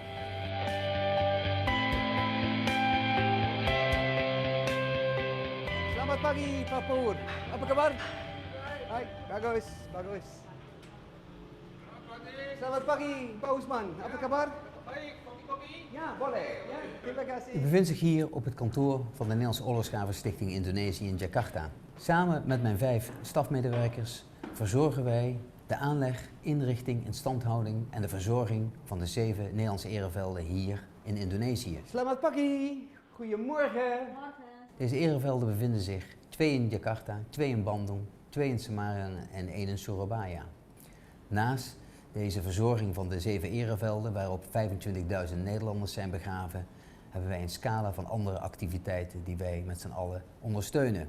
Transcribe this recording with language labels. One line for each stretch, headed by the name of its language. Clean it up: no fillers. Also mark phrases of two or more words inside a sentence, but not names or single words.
Indonesian: Selamat pagi Pak Pur, apa kabar? Baik, bagus, bagus. Selamat pagi Pak Usman, apa kabar? Baik, kopi-kopi? Ja, boleh. Ja, terima kasih.
Dutch: Ik bevind zich hier op het kantoor van de Nederlandse Oorlogsgravenstichting Indonesië in Jakarta. Samen met mijn 5 stafmedewerkers verzorgen wij de aanleg, inrichting, instandhouding en de verzorging van de 7 Nederlandse erevelden hier in Indonesië.
Indonesian: Selamat pagi,
Dutch: goedemorgen. Deze erevelden bevinden zich 2 in Jakarta, 2 in Bandung, 2 in Semarang en 1 in Surabaya. Naast deze verzorging van de 7 erevelden, waarop 25.000 Nederlanders zijn begraven, hebben wij een scala van andere activiteiten die wij met z'n allen ondersteunen.